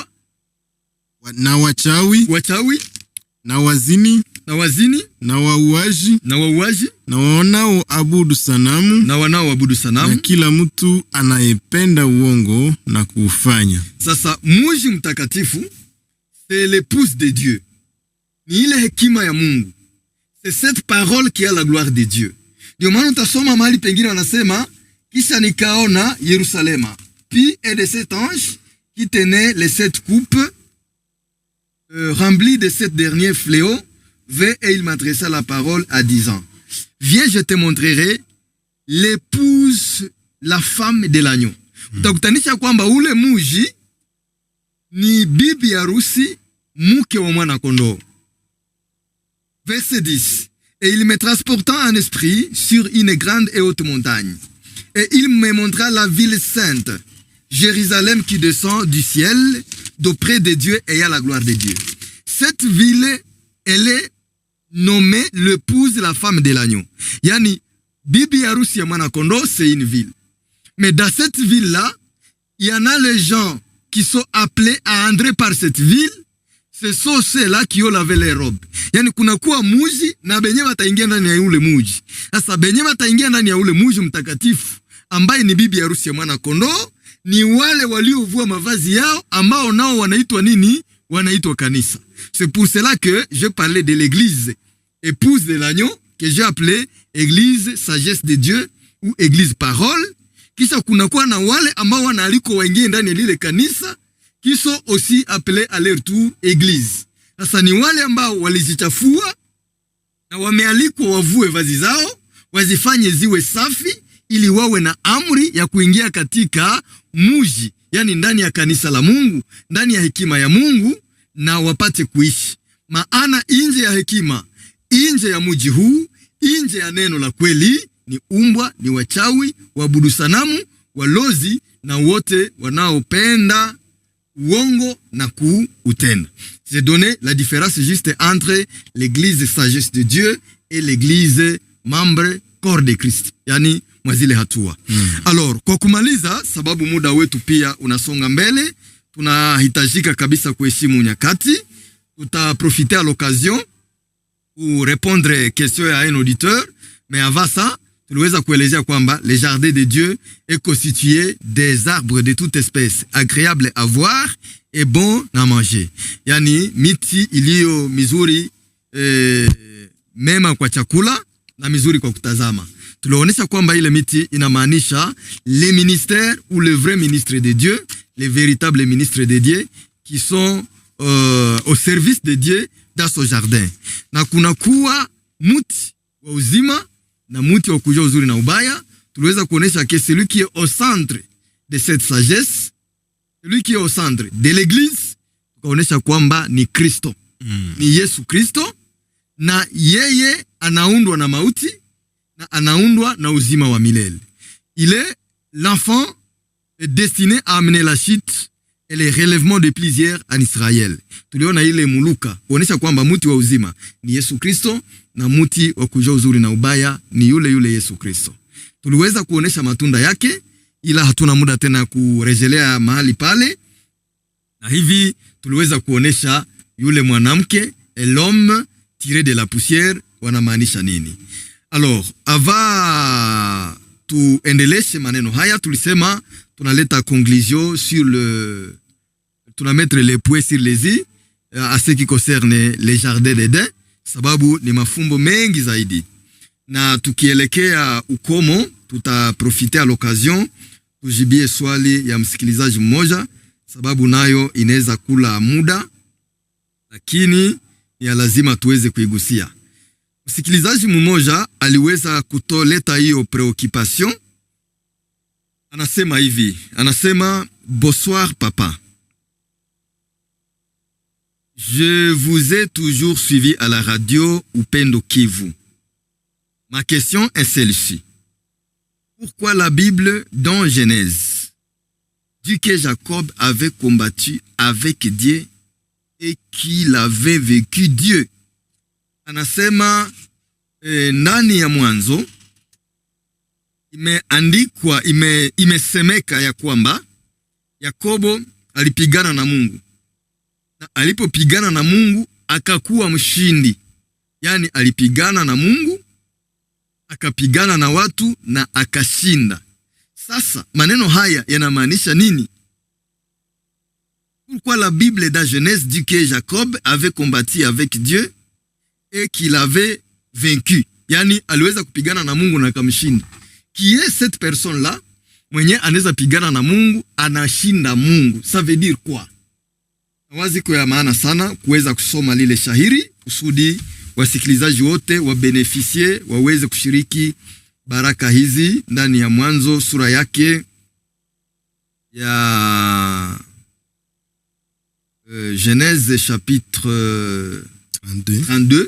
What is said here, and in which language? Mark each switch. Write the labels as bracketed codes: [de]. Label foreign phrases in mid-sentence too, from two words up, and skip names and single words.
[sw] Na wachawi. Na wazini. Na wauaji. Na wanaoabudu sanamu. Na kila mtu anayependa uongo na kuufanya. Sasa mji mtakatifu [fr] c'est l'épouse de Dieu. [sw] Ni ile hekima ya Mungu. [fr] C'est cette parole qui a la gloire de Dieu. [sw] Ndio maana utasoma mahali pengine wanasema kisha nikaona Yerusalema. [fr] puis et de cet ange qui tenait les 7 coupes remplies de 7 derniers fléaux, vint et il m'adressa la parole en disant, viens, je te montrerai l'épouse, la femme de l'agneau. [sw] Utakutanisha kwamba ule muji ni bibi harusi, mke wa mwana kondoo. [fr] Verset 10. Et il me transporta en esprit sur une grande et haute montagne. Et il me montra la ville sainte, Jérusalem qui descend du ciel, d'auprès de Dieu et à la gloire de Dieu. Cette ville, elle est nommée l'épouse, la femme de l'agneau. [sw] Yani, bibi harusi ya mwana kondoo, [fr] c'est une ville. Mais dans cette ville-là, il y en a les gens qui sont appelés à entrer par cette ville. Ce sont ceux-là qui ont lavé les robes. [sw] Yani kunakuwa muji na benye wataingia ndani ya ule muji. Sasa benye wataingia ndani ya ule muji mtakatifu ambaye ni bibi harusi ya mwana kondoo ni wale waliovua mavazi yao ambao nao wanaitwa nini? Wanaitwa kanisa. [fr] C'est pour cela que je parlais de l'église épouse de l'agneau que j'ai appelé église sagesse de Dieu ou église parole. [sw] Kisha kunakuwa na wale ambao wanaalikwa waingie ndani ya lile kanisa [fr] qui sont aussi appelés à leur tour église. [sw] Sasa ni wale ambao walizichafua na wamealikwa wavue vazi zao, wazifanye ziwe safi ili wawe na amri ya kuingia katika muji, yani ndani ya kanisa la Mungu, ndani ya hekima ya Mungu na wapate kuishi. Maana nje ya hekima, nje ya muji huu, nje ya neno la kweli ni umbwa, ni wachawi, waabudu sanamu, walozi na wote wanaopenda uongo na kuutenda. [fr] J'ai donné la différence juste entre l'église sagesse de Dieu et l'église membre corps de Christ. [sw] Yani mwazile hatua. Alors, kwa kumaliza, sababu muda wetu pia unasonga mbele, tunahitajika kabisa kuheshimu nyakati. [fr] Tutaprofiter à l'occasion pour répondre question à un auditeur, mais avant ça, [sw] tuliweza kuelezea kwamba [fr] le jardin de Dieu est constitué des arbres de toute espèce, agréables à voir et bon à manger. [sw] Yani miti iliyo mizuri mema kwa chakula na mizuri kwa kutazama. Tulionyesha kwamba ile miti inamaanisha [fr] les ministères ou le vrai ministre de Dieu, les véritables ministres de Dieu qui sont au service de Dieu dans ce jardin. [sw] Na kunakuwa muti wa uzima na muti wa kujua uzuri na ubaya. Tuliweza kuonesha [fr] que celui qui est au centre de cette sagesse, celui qui est au centre de l'église, [sw] tukaonesha kwamba ni Kristo. Ni Yesu Kristo, na yeye anaundwa na mauti na anaundwa na uzima wa milele. [fr] Il est l'enfant destiné à amener la chute et le relèvement de plusieurs en Israël. [sw] Tuliona ile muluka kuonesha kwamba muti wa uzima ni Yesu Kristo na muti wa kujua uzuri na ubaya ni yule Yesu Kristo. Tuliweza kuonesha matunda yake, ila hatuna muda tena kurejelea mahali pale. Na hivi tuliweza kuonesha yule mwanamke, [fr] l'homme tiré de la poussière, [sw] wanamaanisha nini. [fr] Alors, avant [sw] tuendeleshe maneno haya, tulisema tunaleta [fr] conclusion sur tunamettre les points sur les i à ce qui concerne les jardins d'Eden, [sw] sababu ni mafumbo mengi zaidi. Na tukielekea ukomo, tutaprofiter [fr] à l'occasion [sw] tujibie swali ya msikilizaji mmoja, sababu nayo inaweza kula muda, lakini ya lazima tuweze kuigusia. Msikilizaji mmoja aliweza kutoleta hiyo preoccupation. Anasema hivi, [fr] bonsoir papa. Je vous ai toujours suivi à la radio Upendo Kivu. Ma question est celle-ci. Pourquoi la Bible dans Genèse dit que Jacob avait combattu avec Dieu et qu'il avait vécu Dieu? [sw] Anasema ndani ya Mwanzo imeandikwa, imesemeka ya kwamba Yakobo alipigana na Mungu. Na alipopigana na Mungu akakuwa mshindi. Yani alipigana na Mungu, akapigana na watu na akashinda. Sasa maneno haya yanamaanisha nini? [fr] Pourquoi la Bible dans Genèse dit que Jacob avait combattu avec Dieu et qu'il avait vaincu? [sw] Yani aliweza kupigana na Mungu na akamshinda. [fr] Qui est cette personne-là? [sw] mwenye anaweza pigana na Mungu anashinda Mungu. [fr] Ça veut dire quoi? [sw] Wazi kwa maana sana kuweza kusoma lile shahiri kusudi wasikilizaji wote wabenefisie waweze kushiriki baraka hizi ndani ya Mwanzo sura yake ya Genèse chapitre 32.